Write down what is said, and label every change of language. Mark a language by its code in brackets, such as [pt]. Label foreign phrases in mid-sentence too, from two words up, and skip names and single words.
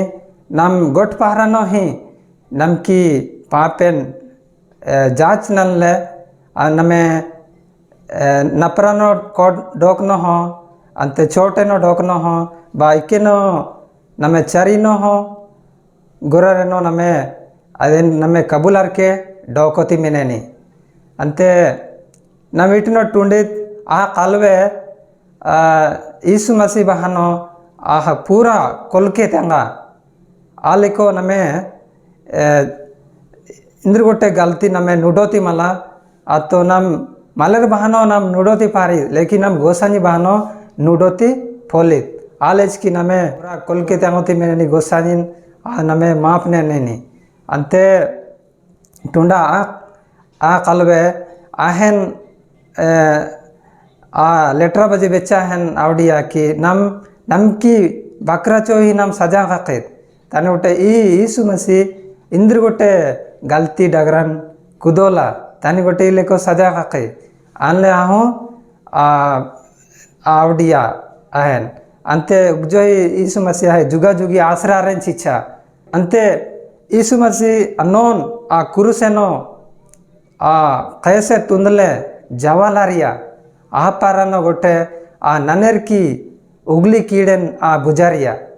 [kru] नम गोट पहारनो ही नम की पापेन जांच ननले नमे नपरानो डोकनो हो अंते छोटेनो डोकनो हो बाइकेनो नमे चरीनो हो गुररेनो नमे अदे नमे कबूलर के डोकोती मिनेनी अंते नमीटनो टुंडित आ कलवे ईसु मसीह बहनो आह पूरा कोलके तेंगा आलिको नमे इंद्र गोटे गलती नमे नुडोती मला तो नम मलर बहनो नम नुडोती पारी लेकिन नम गोसानी बहनो नुडोती फोलित आलेज की नमे पूरा कोलके तेंगोती मेनी गोसानी नमे माप ने नेनी अंते टुंडा आ कलवे आहन लेटरा बजे बेचा हन आवड़िया की नम की बकरा चो ही नम सजा काकित ताने गोटे ईसु मसीह इंद्र गोटे गलती डगरन कुदोला तानी गोटे लेको सजा काके आनले आहो आवड़िया आहन अंते जो ईसु मसीह है जुगा जुगी आसरा रेन चिच्छा अंते ईसु मसीह अनोन कुरुसेनो कैसे तुंदले जवालारिया पारानो गोटे ननेर की उगली कीड़ेन बुजारिया